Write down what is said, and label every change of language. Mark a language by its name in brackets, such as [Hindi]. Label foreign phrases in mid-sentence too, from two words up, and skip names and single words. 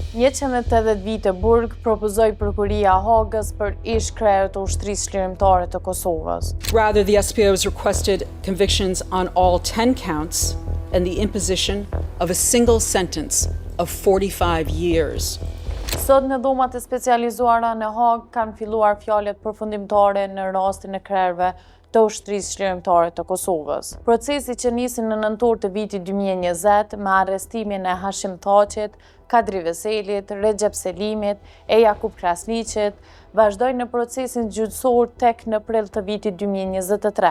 [Albanian] 180 vite burg propozoi prokuria e Hagës për ish kryer të ushtrisë çlirimtare të Kosovës. [English] Rather, the SPOs requested convictions on all 10 counts and the imposition of a single sentence of 45 years. [Albanian] Sot në dhomat e specializuara në Hagë kanë filluar fjalët përfundimtare në rastin e krerëve të ushtrisë çlirimtare të Kosovës. Procesi që nisi në nëntor të vitit 2020 me arrestimin e Hashim Thaçit, Kadri Veselit, Recep Selimit e Jakub Krasniqit, vazhdoi në procesin gjyqësor tek në prill të vitit 2023.